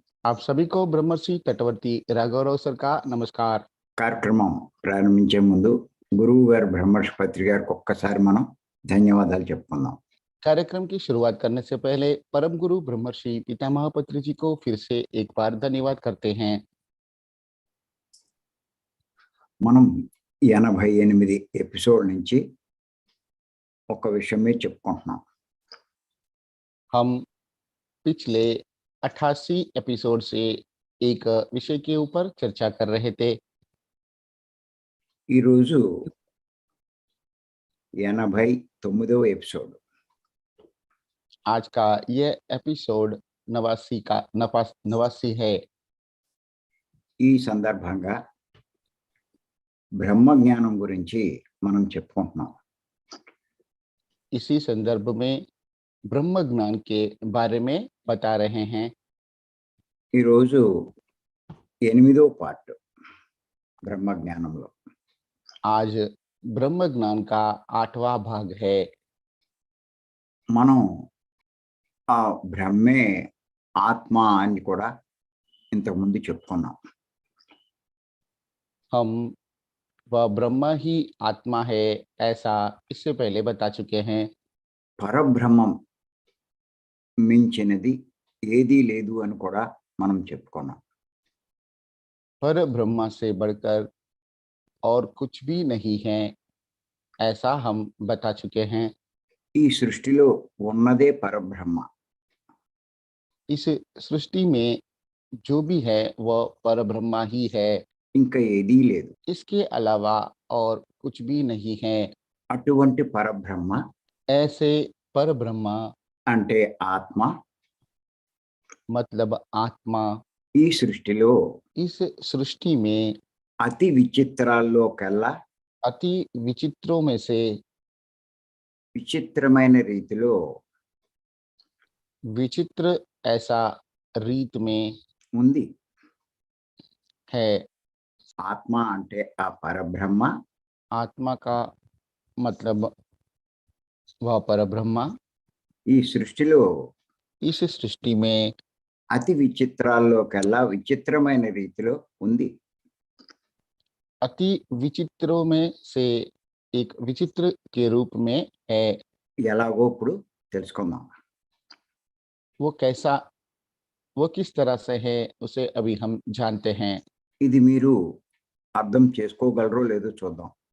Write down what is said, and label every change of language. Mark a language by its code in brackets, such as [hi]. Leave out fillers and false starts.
[hi] आप सभी को ब्रह्मर्षि तटवर्ती राघवराव सर का नमस्कार। [te] కార్యక్రమం ప్రారంభించే ముందు గురువు గారు బ్రహ్మర్షి పత్రి గారికి ఒక్కసారి మనం ధన్యవాదాలు చెప్పుకుందాం. [hi] कार्यक्रम की शुरुआत करने से पहले परम गुरु ब्रह्मर्षि पितामह पत्री जी को फिर से एक बार धन्यवाद करते हैं। [te] మనం 88 ఎపిసోడ్ నుంచి ఒక విషయం మీద చెప్పుకుంటున్నాం. [hi] हम पिछले 88 एपिसोड से एक विषय के ऊपर चर्चा कर रहे थे। [te] ఈరోజు 89వ ఎపిసోడ్. [hi] आज का यह एपिसोड 89 है। [te] ఈ సందర్భంగా బ్రహ్మ జ్ఞానం గురించి మనం చెప్పుకుంటున్నాం. [hi] इसी संदर्भ में ब्रह्म ज्ञान के बारे में बता रहे हैं। [te] ఈరోజు 8వ పార్ట్ బ్రహ్మ జ్ఞానంలో. [hi] आज ब्रह्म ज्ञान का 8वां भाग है। [te] మనం ఆ బ్రహ్మే ఆత్మ అని కూడా ఇంతకుముందు చెప్పుకున్నాం. [hi] हम वह ब्रह्म ही आत्मा है ऐसा इससे पहले बता चुके हैं। [te] పరబ్రహ్మం మించినది ఏదీ లేదు అని కూడా మనం చెప్పుకున్నాం. [hi] पर ब्रह्म से बढ़कर और कुछ भी नहीं है ऐसा हम बता चुके हैं। [te] ఈ సృష్టిలో ఉన్నదే పరబ్రహ్మ. [hi] इस सृष्टि में जो भी है वह परब्रह्म ही है, [te] ఇంకా ఏదీ లేదు. [hi] इसके अलावा और कुछ भी नहीं है। [te] అటువంటి పరబ్రహ్మ [hi] ऐसे परब्रह्म [te] అంటే ఆత్మ [hi] मतलब आत्मा [te] ఈ సృష్టిలో [hi] इस सृष्टि में [te] అతి విచిత్రాల్లో కల్లా [hi] अति विचित्रों में से [te] విచిత్రమైన రీతిలో [hi] विचित्र ऐसा रीत में [te] ఉంది. [hi] है। [te] ఆత్మ అంటే ఆ పరబ్రహ్మ, [hi] आत्मा का मतलब वह परब्रह्म [te] ఈ సృష్టిలో [hi] इस सृष्टि में [te] అతి విచిత్రాల్లో కల్లా విచిత్రమైన రీతిలో ఉంది. [hi] अति विचित्रों में से एक विचित्र के रूप में है। [te] ఎలాగో ఇప్పుడు తెలుసుకుందాం. [hi] वो कैसा, वो किस तरह से है उसे अभी हम जानते हैं। [te] ఇది మీరు అర్థం చేసుకోగలరో లేదో చూద్దాం.